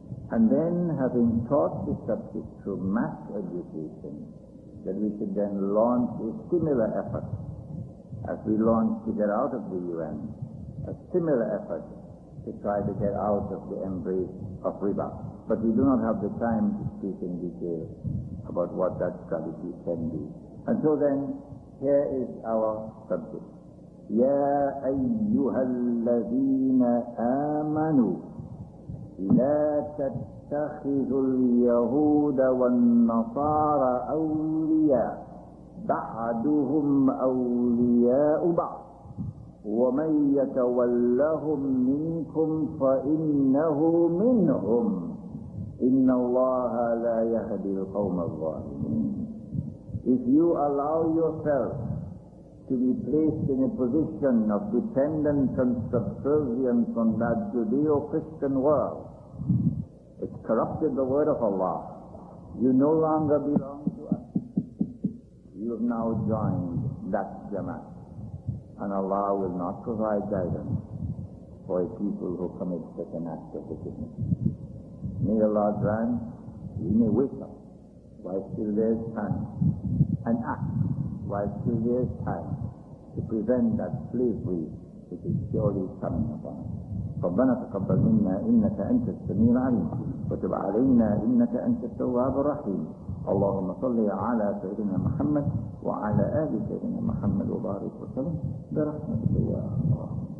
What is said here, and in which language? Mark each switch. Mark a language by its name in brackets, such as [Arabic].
[English] And then, having taught the subject through mass education, that we should then launch a similar effort, as we launched to get out of the UN, a similar effort to try to get out of the embrace of riba. But we do not have the time to speak in detail about what that strategy can be. And so then, here is our subject. [Arabic] يا أيها الذين آمنوا لا تتخذوا اليهود والنصارى أولياء بعضهم أولياء بعض ومن يتولهم منكم فإنه منهم إن الله لا يهدي القوم الظالمين. [English] If you allow yourself to be placed in a position of dependence and subservience on that Judeo-Christian world, it's corrupted the word of Allah. You no longer belong to us. You have now joined that Jamaat, and Allah will not provide guidance for a people who commit such an act of wickedness. May Allah grant we may wake up while still there is time, and act while still there is time, to prevent that slavery which is surely coming upon us. [Arabic] ربنا تقبل منا إنك أنت السميع العليم وتب علينا إنك أنت التواب الرحيم. اللهم صل على سيدنا محمد وعلى آل سيدنا محمد وبارك وسلم برحمتك يا الله.